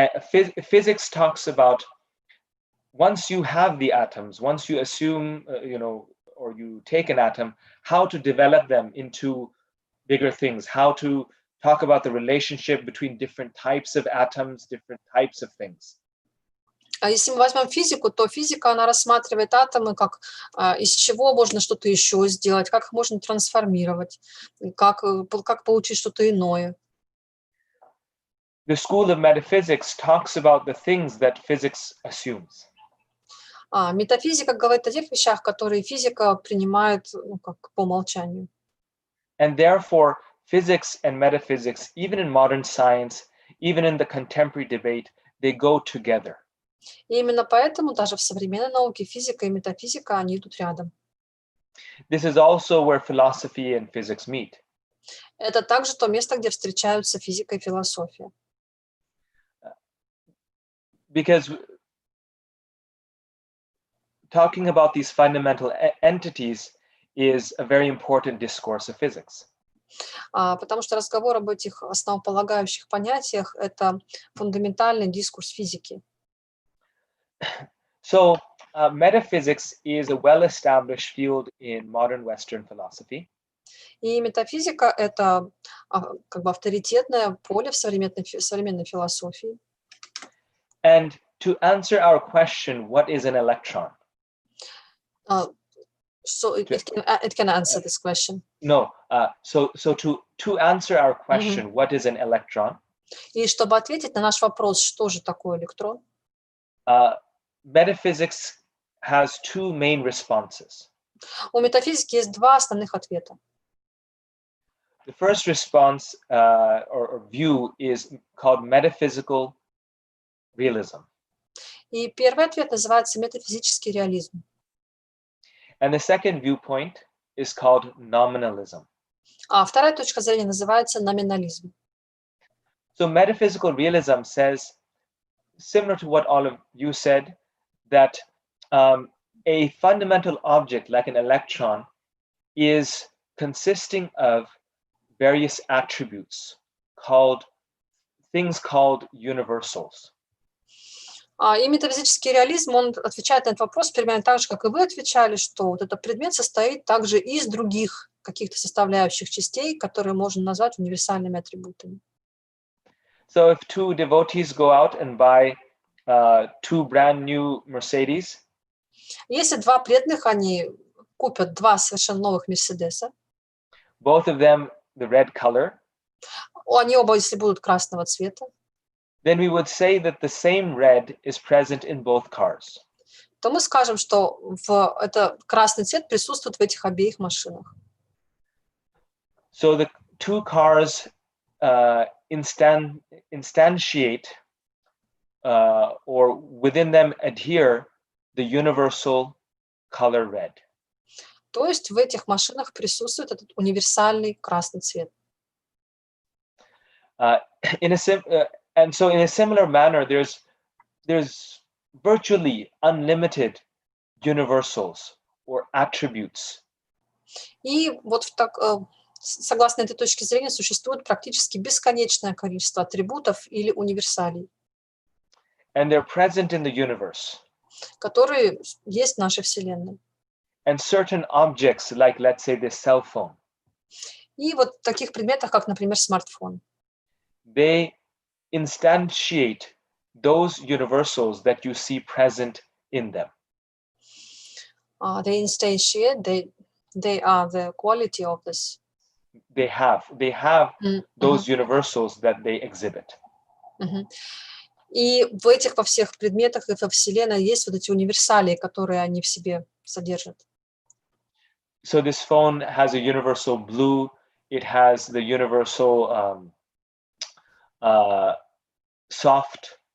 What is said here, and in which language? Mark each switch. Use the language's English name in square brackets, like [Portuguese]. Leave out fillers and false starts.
[English] Physics talks about once you have the atoms, once you assume, or you take an atom, how to develop them into bigger things, how to talk about the relationship between different types of atoms, different types of things. [Russian] А если мы возьмем физику, то физика, она рассматривает атомы как из чего можно что-то еще сделать, как их можно трансформировать, как получить что-то иное. [English] The school of metaphysics talks about the things that physics assumes. [Russian] Метафизика говорит о тех вещах, которые физика принимает как по умолчанию. [English] And therefore, physics and metaphysics, even in modern science, even in the contemporary debate, they go together. [Russian] И именно поэтому даже в современной науке физика и метафизика, они идут рядом. [English] This is also where philosophy and physics meet. [Russian] Это также то место, где встречаются физика и философия. [English] Because talking about these fundamental entities is a very important discourse of physics. [Russian] Потому что разговор об этих основополагающих понятиях – это фундаментальный дискурс физики. [English] So, metaphysics is a well-established field in modern Western philosophy. [Russian] И метафизика – это как бы авторитетное поле в современной философии. [English] And to answer our question, what is an electron? So it can answer this question. No. So to answer our question, what is an electron? [Russian] И чтобы ответить на наш вопрос, что же такое электрон? [English] Metaphysics has two main responses. [Russian] У метафизики есть два основных ответа. [English] The first response or view is called metaphysical realism. [Russian] И первый ответ называется метафизический реализм. [English] And the second viewpoint is called nominalism. [Russian] А вторая точка зрения называется номинализм. [English] So metaphysical realism says, similar to what all of you said, that a fundamental object like an electron is consisting of various attributes called universals. [Russian] И метафизический реализм, он отвечает на этот вопрос примерно так же, как и вы отвечали, что вот этот предмет состоит также из других каких-то составляющих частей, которые можно назвать универсальными атрибутами. [English] So if two devotees go out and buy two brand new Mercedes, [Russian] если два преданных, они купят два совершенно новых Мерседеса, [English] both of them the red color, [Russian] они оба, если будут красного цвета, [English] then we would say that the same red is present in both cars. [Russian] то мы скажем, что это красный цвет присутствует в этих обеих машинах. [English] So the two cars instantiate or within them adhere the universal color red. [Russian] То есть в этих машинах присутствует этот универсальный красный цвет. [English] And so in a similar manner, there's virtually unlimited universals or attributes. [Russian] И вот согласно этой точке зрения существует практически бесконечное количество атрибутов или универсалей, [English] And they're present in the universe. [Russian] которые есть в нашей Вселенной. [English] And certain objects, like let's say this cell phone, [Russian] И вот в таких предметах, как, например, смартфон, [English] they instantiate those universals that you see present in them. they instantiate, they are the quality of this. They have those universals that they exhibit. [Russian] И в этих во всех предметах и во Вселенной есть вот эти универсалии, которые они в себе содержат. [English] So this phone has a universal blue. It has the universal soft.